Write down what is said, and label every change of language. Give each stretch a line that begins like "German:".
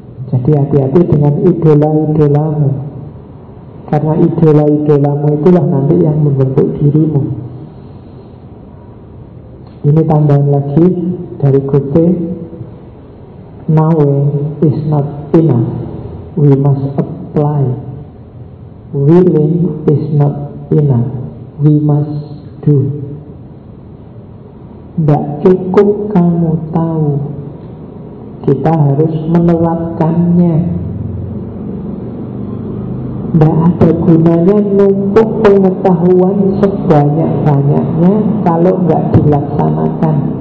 Indonesian: Jadi hati-hati dengan idola-idolamu, karena idola-idolamu itulah nanti yang membentuk dirimu. Ini tambahan lagi dari Gute.
English: Knowing is not enough, we must apply. Willing is not enough, we must do.
Indonesian: Tidak cukup kamu tahu, kita harus menerapkannya. Tidak ada gunanya numpuk pengetahuan sebanyak-banyaknya kalau enggak dilaksanakan.